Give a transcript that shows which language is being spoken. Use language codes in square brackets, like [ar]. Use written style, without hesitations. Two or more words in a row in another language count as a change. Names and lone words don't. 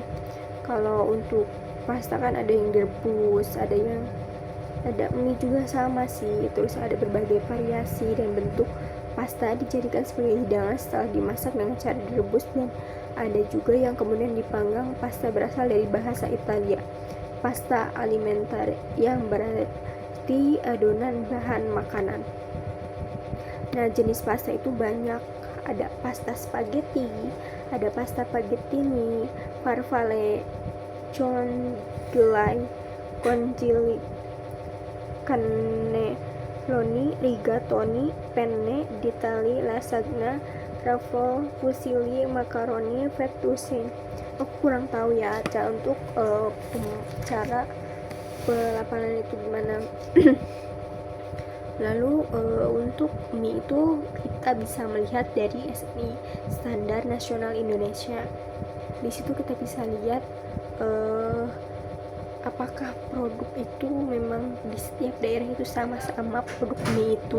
[id] Kalau untuk pasta kan ada yang direbus, ada mie juga sama sih, terus ada berbagai variasi dan bentuk. Pasta dijadikan sebagai hidangan setelah dimasak dengan cara direbus, dan ada juga yang kemudian dipanggang. Pasta berasal dari bahasa Italia [it] pasta alimentare, [id] yang berarti adonan bahan makanan. Nah, jenis pasta itu banyak. Ada pasta spaghetti, ada pasta spaghettini, farfalle, congelai, cannelloni, rigatoni, penne, ditali, lasagna, truffle, fusilli, macaroni, fettuccine. Aku kurang tahu ya untuk cara pelafalan itu gimana. Lalu untuk mie itu kita bisa melihat dari SNI, Standar Nasional Indonesia. Di situ kita bisa lihat apakah produk itu memang di setiap daerah itu sama-sama produk mie itu.